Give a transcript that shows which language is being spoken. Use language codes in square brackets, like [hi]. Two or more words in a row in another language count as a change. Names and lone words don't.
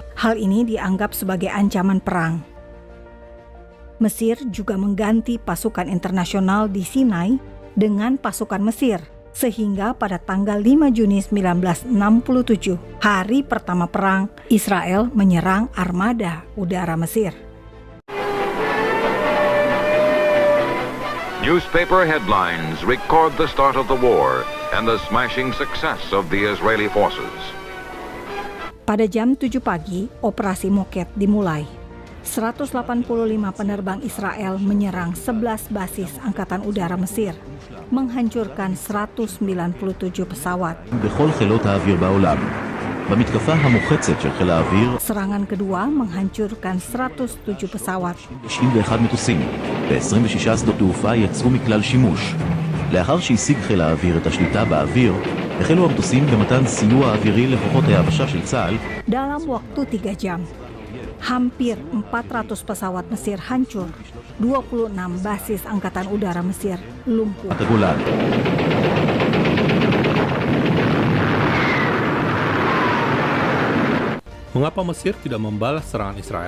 [id] Hal ini dianggap sebagai ancaman perang. Mesir juga mengganti pasukan internasional di Sinai dengan pasukan Mesir, sehingga pada tanggal 5 Juni 1967, hari pertama perang, Israel menyerang armada udara Mesir. [en] Newspaper headlines record the start of the war and the smashing success of the Israeli forces. [id] Pada jam 7 pagi, operasi Moket dimulai. 185 penerbang Israel menyerang 11 basis Angkatan Udara Mesir, menghancurkan 197 pesawat. Serangan kedua menghancurkan 107 pesawat. [he] לאחר שהשיג חיל האוויר את השליטה באוויר, החלו המטוסים במתן סיוע אווירי לכוחות היבשה של צה"ל. [id] Dalam waktu 3 jam, hampir 400 pesawat Mesir hancur, 26 basis Angkatan Udara Mesir lumpuh. Mengapa Mesir tidak membalas serangan Israel?